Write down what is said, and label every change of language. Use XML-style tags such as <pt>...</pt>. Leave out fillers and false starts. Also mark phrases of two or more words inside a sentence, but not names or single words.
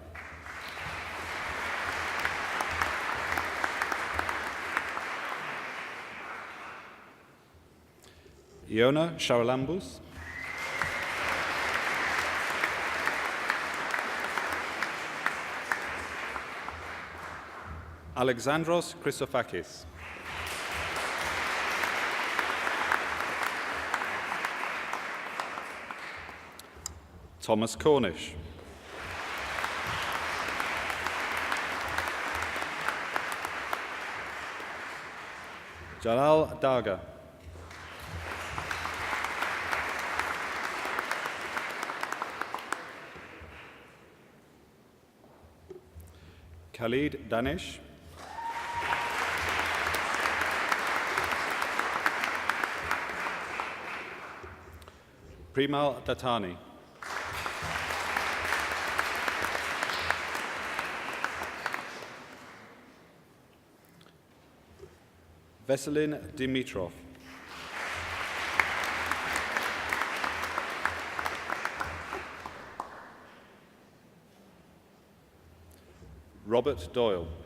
<en>Iona Shaolambus. Alexandros Christofakis. Thomas Cornish. Jalal Daga. Khalid Danish. Primal Datani. Veselin Dimitrov. Robert Doyle.</en>